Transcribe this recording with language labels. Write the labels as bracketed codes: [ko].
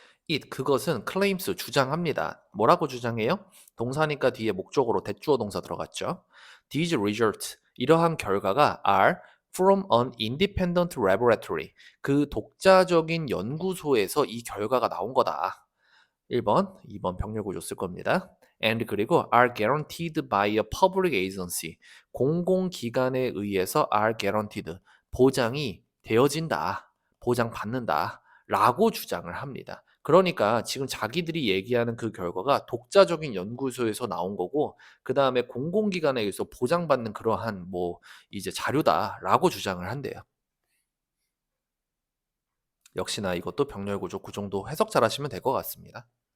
[ko] it 그것은 claims 주장합니다. 뭐라고 주장해요? 동사니까 뒤에 목적어로 대주어 동사 들어갔죠. [en] These results [ko] 이러한 결과가 [en] are from an independent laboratory [ko] 그 독자적인 연구소에서 이 결과가 나온 거다. 1번, 2번 병렬 구조 쓸 겁니다. [en] And [ko] 그리고 [en] are guaranteed by a public agency [ko] 공공기관에 의해서 [en] are guaranteed [ko] 보장이 되어진다. 보장받는다. 라고 주장을 합니다. 그러니까 지금 자기들이 얘기하는 그 결과가 독자적인 연구소에서 나온 거고 그 다음에 공공기관에 의해서 보장받는 그러한 뭐 이제 자료다라고 주장을 한대요. 역시나 이것도 병렬 구조 그 정도 해석 잘 하시면 될 것 같습니다.